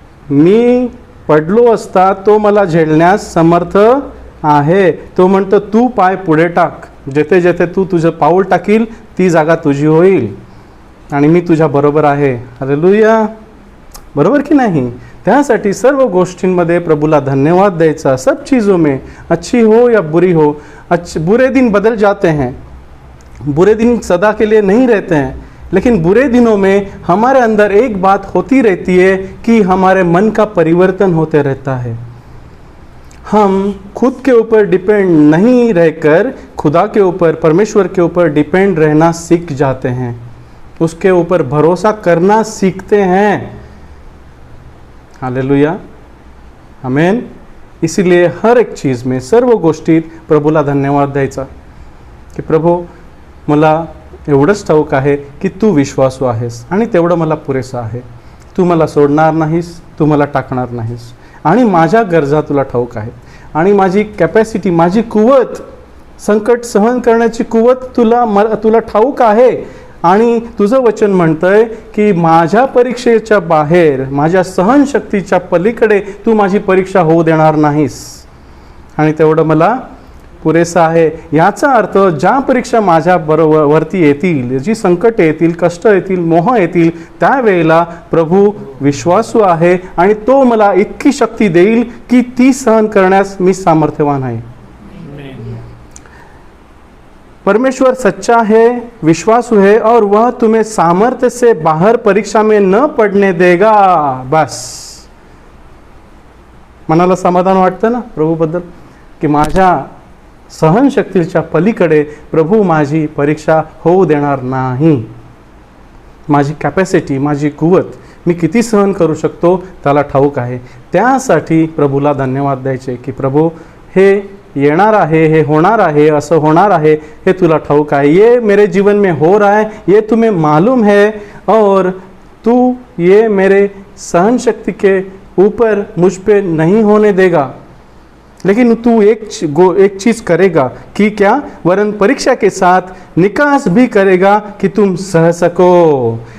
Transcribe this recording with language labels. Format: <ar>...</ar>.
<mr>मी पडलो असता तो मला झेलण्यास समर्थ आहे. तो म्हणतो तू पाय पुढे टाक, जेथे जेथे तू तुझं पाऊल टाकील ती जागा तुझी होईल आणि मी तुझ्या बरोबर आहे. हालेलुया. बरोबर की नाही? त्यासाठी सर्व गोष्टींमध्ये प्रभूला धन्यवाद द्यायचा.</mr> <hi>सब चीज़ों में, अच्छी हो या बुरी हो, बुरे दिन बदल जाते हैं, बुरे दिन सदा के लिए नहीं रहते हैं, लेकिन बुरे दिनों में हमारे अंदर एक बात होती रहती है कि हमारे मन का परिवर्तन होते रहता है. हम खुद के ऊपर डिपेंड नहीं रहकर खुदा के ऊपर, परमेश्वर के ऊपर डिपेंड रहना सीख जाते हैं, उसके ऊपर भरोसा करना सीखते हैं. हालेलुया. आमेन. इसीलिए हर एक चीज़ में,</hi> <mr>सर्व गोष्टीत प्रभूला धन्यवाद द्यायचा की प्रभू मला एवढंच ठाऊक आहे की तू विश्वासू आहेस आणि तेवढं मला पुरेसं आहे. तू मला सोडणार नाहीस, तू मला टाकणार नाहीस आणि माझ्या गरजा तुला ठाऊक आहेत आणि माझी कॅपॅसिटी, माझी कुवत संकट सहन करण्याची कुवत तुला ठाऊक आहे. आणि तुझं वचन म्हणतंय की माझ्या परीक्षेच्या बाहेर, माझ्या सहनशक्तीच्या पलीकडे तू माझी परीक्षा होऊ देणार नाहीस. आणि तेवढं मला पुरेसं आहे. याचा अर्थ ज्या परीक्षा माझ्या वरती येतील, जी संकट येतील, कष्ट येतील, मोह येतील, त्यावेळेला प्रभू विश्वासू आहे आणि तो मला इतकी शक्ती देईल की ती सहन करण्यास मी सामर्थ्यवान आहे.</mr> <hi>परमेश्वर सच्चा है, विश्वासु है और वह तुम्हें सामर्थ्य से बाहर परीक्षा में न पड़ने देगा.</hi> <mr>बस मनाला समाधान वाटतं ना प्रभूबद्दल, की माझ्या सहनशक्तीच्या पलीकडे प्रभू माझी परीक्षा होऊ देणार नाही. माझी कॅपॅसिटी, माझी कुवत, मी किती सहन करू शकतो त्याला ठाऊक आहे. त्यासाठी प्रभूला धन्यवाद द्यायचे की प्रभू हे येणार आहे, हे होणार आहे, असं होणार आहे, हे तुला ठाऊक आहे.</mr> <hi>ये मेरे जीवन में हो रहा है, ये तुम्हें मालूम है और तू ये मेरे सहनशक्ति के ऊपर मुझ पे नहीं होने देगा. लेकिन तू एक चीज़ करेगा कि क्या, वरन परीक्षा के साथ निकास भी करेगा कि तुम सह सको.</hi>